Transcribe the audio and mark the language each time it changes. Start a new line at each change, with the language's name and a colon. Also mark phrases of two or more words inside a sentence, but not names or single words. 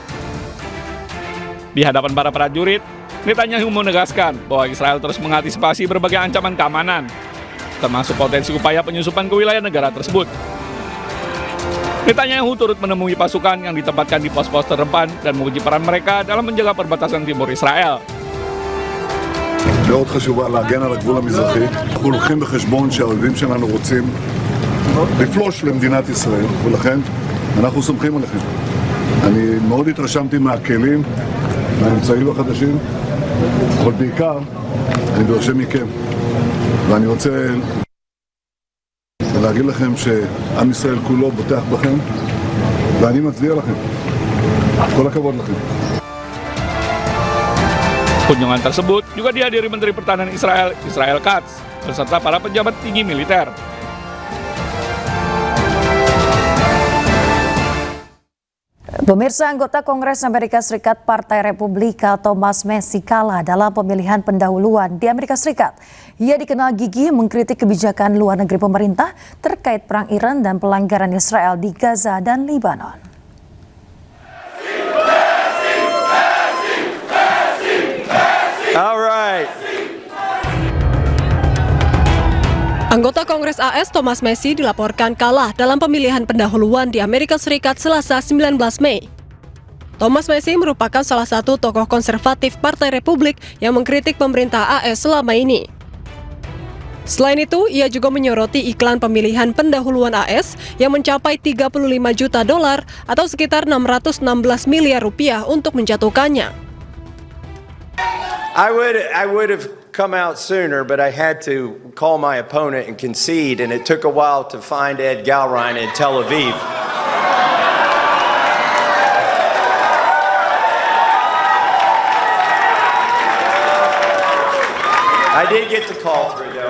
Indonesian: Di hadapan para prajurit, Netanyahu menegaskan bahwa Israel terus mengantisipasi berbagai ancaman keamanan, termasuk potensi upaya penyusupan ke wilayah negara tersebut. Netanyahu turut menemui pasukan yang ditempatkan di pos-pos terdepan dan menguji peran mereka dalam menjaga perbatasan timur Israel.
Hebrew: מאוד חשובה להגן על הגבול המזרחי. אנחנו לוקחים בחשבון שהאויבים שלנו רוצים לפלוש למדינת ישראל, ולכן אנחנו סומכים עליכם. אני מאוד התרשמתי מהכלים, מהאמצעים החדשים, אבל בעיקר אני דורש מכם. ואני רוצה להגיד לכם שעם ישראל כולו בוטח בכם, ואני מצדיע לכם. כל הכבוד לכם.
Indonesian: Kunjungan tersebut juga dihadiri Menteri Pertahanan Israel, Israel Katz, beserta para pejabat tinggi militer. Pemirsa, anggota Kongres Amerika Serikat Partai Republika Thomas Massie kalah dalam pemilihan pendahuluan di Amerika Serikat. Ia dikenal gigih mengkritik kebijakan luar negeri pemerintah terkait perang Iran dan pelanggaran Israel di Gaza dan Lebanon.
English: All right.
Indonesian: Anggota Kongres AS Thomas Massie dilaporkan kalah dalam pemilihan pendahuluan di Amerika Serikat Selasa 19 Mei. Thomas Massie merupakan salah satu tokoh konservatif Partai Republik yang mengkritik pemerintah AS selama ini. Selain itu, ia juga menyoroti iklan pemilihan pendahuluan AS yang mencapai $35 juta atau sekitar 616 miliar rupiah untuk menjatuhkannya.
English: I would have come out sooner, but I had to call my opponent and concede, and it took a while to find Ed Galrein in Tel Aviv. I did get the call through, though.